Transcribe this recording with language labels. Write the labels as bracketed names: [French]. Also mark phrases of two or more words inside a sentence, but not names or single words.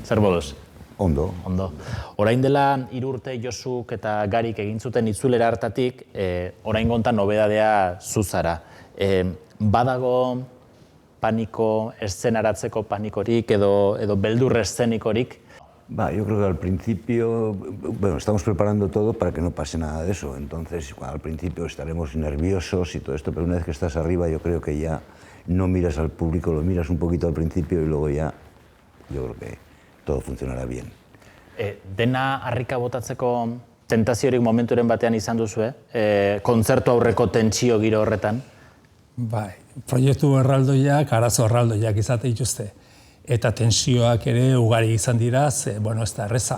[Basque] Zer moduz? Ondo. Orain dela 3 urte Josuk eta Garik egin zuten itzulera hartatik, orain gontan nobedadea zuzara. Badago paniko, eszenaratzeko panikorik edo beldur eszenikorik? [Spanish] Yo creo que al principio, estamos preparando todo para que no pase nada de eso. Entonces, al principio estaremos nerviosos y todo esto, pero una vez que estás arriba, yo creo que ya no miras al público, lo miras un poquito al principio y luego ya, yo creo que todo funcionará bien. [Basque] Dena harrika botatzeko tentaziorik momenturen batean izan duzu, kontzertu aurreko tentsio giro horretan? Bai, proiektu erraldoiak, arazo erraldoiak izate dituzte. Eta tensioak ere ugari izan dira, ez da erreza.